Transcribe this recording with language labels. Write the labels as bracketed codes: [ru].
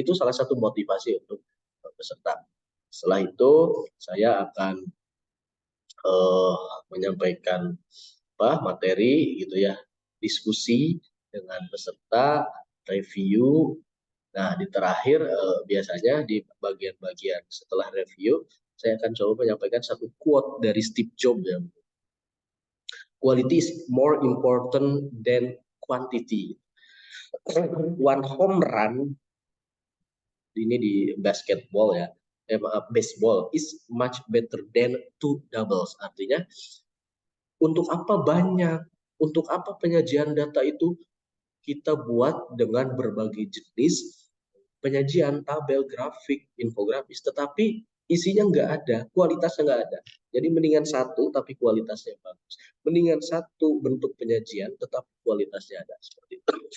[id] Itu salah satu motivasi untuk peserta. Setelah itu saya akan menyampaikan materi gitu ya, diskusi dengan peserta, review. Nah, di terakhir biasanya di bagian-bagian setelah review, saya akan coba menyampaikan satu quote dari Steve Jobs ya. [en] Quality is more important than quantity. One home run [id] ini di [en] basketball ya, baseball is much better than two doubles. [id] Artinya untuk apa banyak, untuk apa penyajian data itu kita buat dengan berbagai jenis penyajian, tabel, grafik, infografis, tetapi isinya nggak ada, kualitasnya nggak ada. Jadi mendingan satu tapi kualitasnya bagus. Mendingan satu bentuk penyajian tetapi kualitasnya ada. Seperti itu.